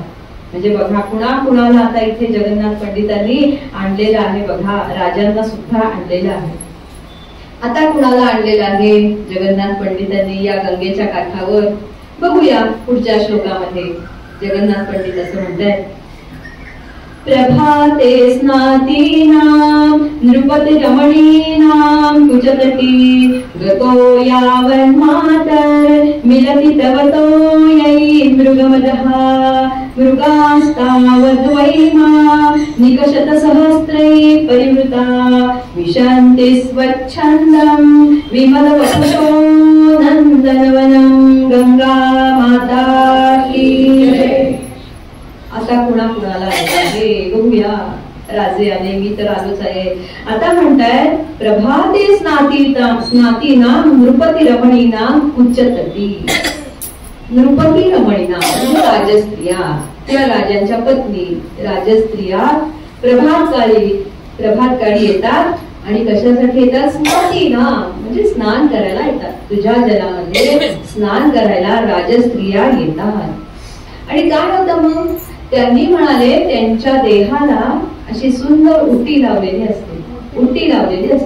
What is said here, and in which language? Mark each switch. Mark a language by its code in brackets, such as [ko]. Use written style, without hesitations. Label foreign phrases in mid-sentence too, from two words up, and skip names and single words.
[mr] म्हणजे बघा कुणाला आता इथे जगन्नाथ पंडितांनी आणलेलं आहे, बघा राजांना सुद्धा आणलेलं आहे. आता कुणाला आणलेलं आहे जगन्नाथ पंडितांनी या गंगेच्या काठावर, बघूया पुढच्या श्लोकामध्ये. जगन्नाथ पंडित असं म्हणतात, [sa] प्रभाते स्नातीनां नृपति रमणीनां कुचतटी गतो यावन्मातर मिलति तव तोयै मृगमदः मृगास्तावद्वैमा निकषत सहस्रै परिवृता विशन्ति स्वच्छन्दं विमलवपुषो नन्दनवनं [hi] गंगा माता की जय. [mr] आता कुणाला आहे बघूया. राजे आले, मी तर आलोच आहे. आता म्हणताय [sa] प्रभाते स्नातीनां नृपति रमणीनां उच्चतटी. नृपती रमणीनां [mr] म्हणजे राजस्त्रिया, त्या राजांच्या पत्नी राजस्त्रिया प्रभातकाळी येतात. आणि कशासाठी येतात, स्नातीनां म्हणजे स्नान करायला येतात, तुझ्या जलामध्ये स्नान करायला राजस्त्रिया येतात. आणि काय होतं मग, त्यांनी म्हणाले त्यांच्या देहाला अशी सुंदर उटी लावलेली असते, उटी लावलेली असते.